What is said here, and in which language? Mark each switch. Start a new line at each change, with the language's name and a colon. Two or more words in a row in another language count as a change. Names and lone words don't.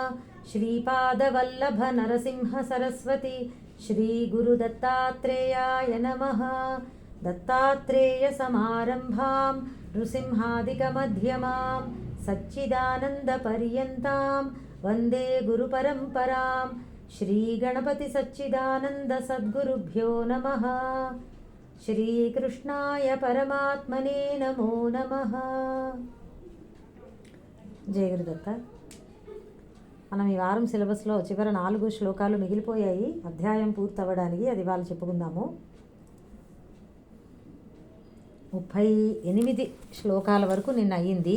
Sanskrit: श्रीपादवल्लभनरसिंहसरस्वती श्रीगुरुदत्तात्रेयाय नमः। दत्तात्रेयसमारम्भां नृसिंहादिकमध्यमां सच्चिदानन्दपर्यन्तां वन्दे गुरुपरम्परां। श्रीगणपतिसच्चिदानन्दसद्गुरुभ्यो नमः। శ్రీకృష్ణాయ పరమాత్మనే నమో నమః. జయ గురుదత్త.
Telugu: మనం ఈ వారం సిలబస్లో చివరి 4 శ్లోకాలు మిగిలిపోయాయి అధ్యాయం పూర్తవ్వడానికి. అది వాళ్ళు చెప్పుకుందాము. 38 శ్లోకాల వరకు నిన్న అయ్యింది.